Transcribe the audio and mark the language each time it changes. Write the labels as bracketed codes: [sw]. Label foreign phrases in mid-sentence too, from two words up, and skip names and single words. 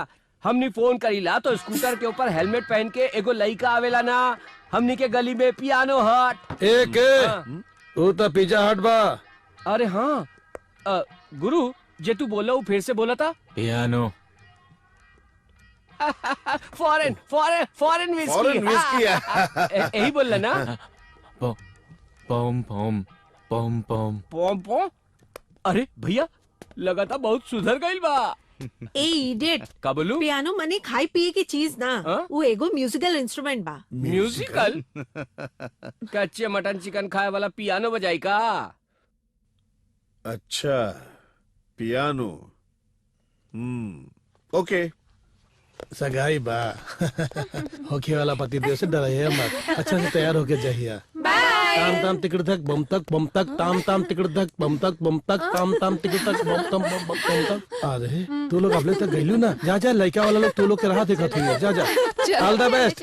[bho] हमनी फोन करीला तो स्कूटर के ऊपर हेलमेट पहन के एगो लड़का आवेला ना, हमनी के गली में पियानो हट। एक हाँ। वो तो पिज्जा हट बा। अरे हाँ गुरु जे तू बोला वो फिर से बोला था। पियानो। [en] foreign foreign foreign whisky. foreign whisky. [bho] यही बोल ना। पॉम पॉम पॉम पॉम पोम पोम। अरे भैया लगा था बहुत सुधर गई बा। ए इडियट, का बोलू? पियानो मने खाई पिए की चीज ना, हाँ? वो एगो [en] musical instrument [bho] बा। म्यूजिकल? कच्चे मटन चिकन खाए वाला पियानो बजाई का? अच्छा पियानो। ओके। सगाई बा। होके वाला पति देव से डराइए मत, अच्छा से तैयार होके जाइए। ताम ताम तिकड़ तक बम तक ताम ताम तिकड़ तक बम तक ताम ताम तिकड़ तक बम तक। अरे तू लोग अबले तक गइलू ना, जा जा लड़का वाला लोग तू लोग के राह देखत हुई। जा जा [en] all the best.